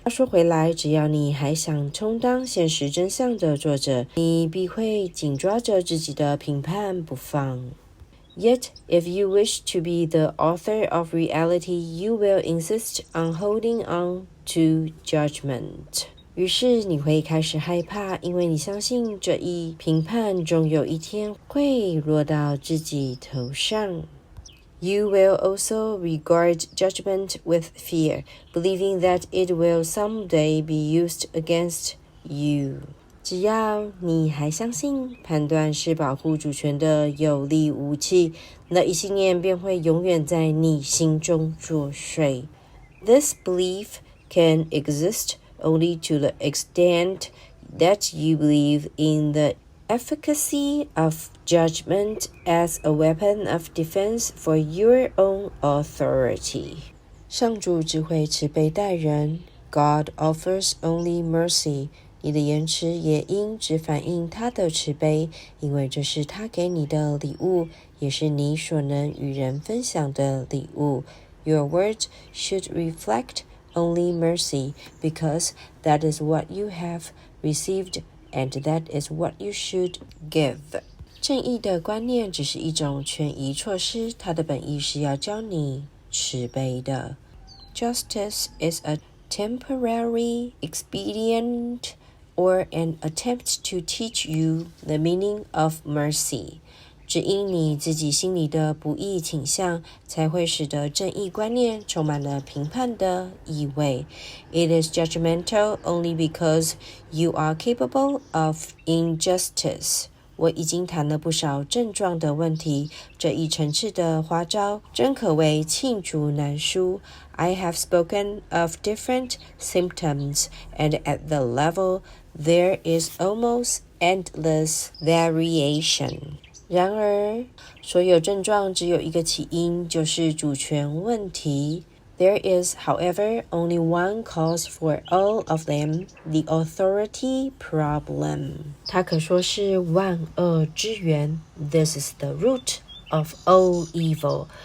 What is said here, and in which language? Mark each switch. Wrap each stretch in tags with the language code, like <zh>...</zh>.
<zh>话说回来，只要你还想充当现实真相的作者，你必会紧抓着自己的评判不放。</zh> <en>Yet, if you wish to be the author of reality, you will insist on holding on to judgment.</en> <zh>于是你会开始害怕，因为你相信这一评判终有一天会落到自己头上。</zh> <en>You will also regard judgment with fear, believing that it will someday be used against you.</en> <zh>只要你还相信判断是保护主权的有力武器，那一信念便会永远在你心中作祟。</zh> <en>This belief can exist only to the extent that you believe in the efficacy of judgment as a weapon of defense for your own authority.</en> <zh>上主只会慈悲待人</zh> <en>God offers only mercy.</en> <zh>你的言辞也应只反映他的慈悲，因为这是他给你的礼物，也是你所能与人分享的礼物。</zh> <en>Your words should reflect only mercy, because that is what you have received, and that is what you should give.</en> <zh>正义的观念只是一种权宜措施，它的本意是要教你慈悲的。</zh> <en>Justice is a temporary expedient or an attempt to teach you the meaning of mercy.</en> <zh>只因你自己心里的不义倾向，才会使得正义观念充满了评判的意味。</zh> <en>It is judgmental only because you are capable of injustice.</en> <zh>我已经谈了不少症状的问题，这一层次的花招真可谓罄竹难书。</zh> <en>I have spoken of different symptoms, and at the level there is almost endless variation.</en> <zh>然而，所有症状只有一个起因，就是主权问题。</zh> <en>There is, however, only one cause for all of them, the authority problem.</en> <zh>它可说是万恶之源。</zh> <en>This is the root of all evil.</en>